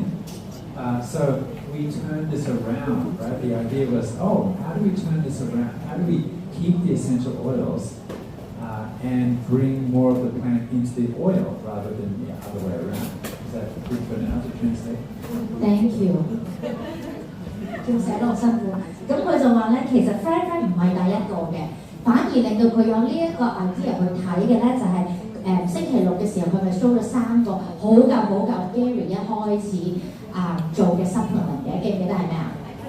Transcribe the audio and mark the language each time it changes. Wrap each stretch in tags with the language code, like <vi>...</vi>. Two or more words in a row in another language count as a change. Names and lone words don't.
<en>So we turned this around, right? The idea was, how do we turn this around? How do we keep the essential oils and bring more of the plant into the oil rather than the other way around? Is that good for now to translate? Thank you.</en> <yue>仲寫得好辛苦，咁佢就話咧，其實 Frank 唔係第一個嘅，反而令到佢有呢一個 idea 去睇嘅咧，就係星期六嘅時候，佢咪 show 咗3個好舊 Gary 一開始做嘅 supplement 嘅，記唔記得係咩啊？</yue>